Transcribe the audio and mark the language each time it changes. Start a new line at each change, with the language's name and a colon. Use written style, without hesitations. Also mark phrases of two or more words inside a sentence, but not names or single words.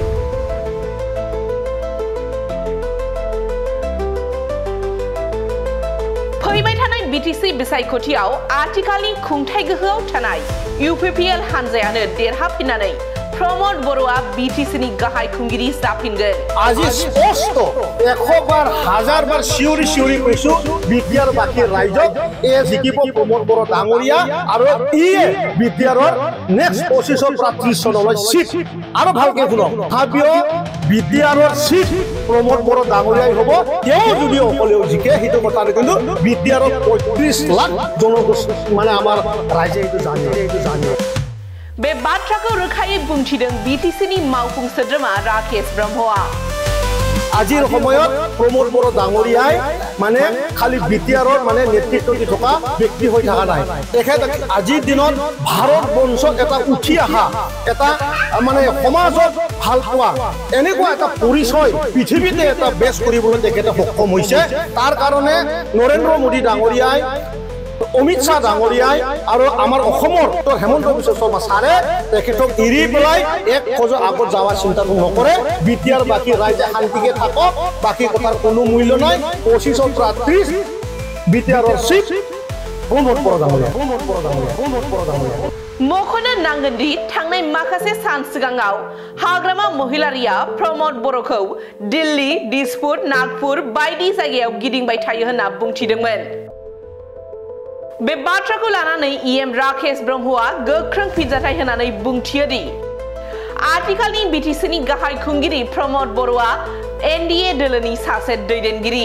Bodo: फैबाय थानाय बिटिसि बिसायख'थियाव आथिखालनि खुंथाय गोहोआव थानाय इउपिपिएल हानजायानो देरहाफिननानै प्रमोद बर'आ बिटिसिनि गाहाय खुंगिरि जाफिनगोन।
Assamese: আজি স্পষ্ট 100 বার 1000 বার শিউরি শিউরি কৈছো বিটিআর বাকি রাইজক এ জিকিব প্রমোদ বড় ডাঙরিয়া আৰু ইয়ে বিটিআৰৰ
English: next position
Assamese: প্রার্থী চনলৈ সিট আৰু ভালকে শুনো ভাবিও বিটিআৰৰ সিট প্রমোদ বড় ডাঙরিয়াই হ'ব তেও যদি অকলেও জিকে হিটো কথা কিন্তু বিটিআৰৰ 35 লাখ জনগোষ্ঠী মানে আমাৰ ৰাইজে এইটো জানে
Bodo: बे बाथ्राखौ रोखायै बुंथिदों बिटिसिनि मावफुं सोद्रोमा राकेश ब्रह्मआ।
Assamese: আজিৰ সময়ত প্ৰমোদ বড় ডাঙৰিয়াই মানে খালি বিটিআৰৰ মানে নেতৃত্ব দি থকা ব্যক্তি হৈ থকা নাই তেখেত আজিৰ দিনত ভাৰত বংশত এটা উঠি অহা এটা মানে সমাজত ভাল পোৱা এনেকুৱা এটা পৰিচয় পৃথিৱীতে এটা বেছ কৰিবলৈ তেখেতে সক্ষম হৈছে। তাৰ কাৰণে নৰেন্দ্ৰ মোদী ডাঙৰিয়াই অমিত শাহ ডাঙরিয়াই আৰু আমাৰ অসমৰ হেমন্ত বিশ্ব শৰ্মা ছাৰে তেখেতক এৰি পেলাই এক খোজ আগত যাওয়ার চিন্তা নকৰে। বিটিআৰ বাকি ৰাইজে শান্তিকে থাকক, বাকি কথার কোনো মূল্য নাই। 2530 বিটিআৰৰ সিট प्रमोद बर' डाङरिया।
Bodo: मख'नो नांगोन दि थांनाय माखासे सान सिगाङाव हाग्रामा महिलारिया प्रमोद बर'खौ दिल्ली, दिसपुर, नागपुर बायदि जायगायाव गिदिंबाय थायो होनना बुंथिदोंमोन। बे बाथ्राखौ लानानै इएम राकेश ब्रह्मआ गोख्रों फिनजाथाय होनानै बुंथियो दि आथिखालनि बिटिसिनि गाहाय खुंगिरि प्रमोद बर'आ एनडीए दोलोनि सासे दैदेनगिरि।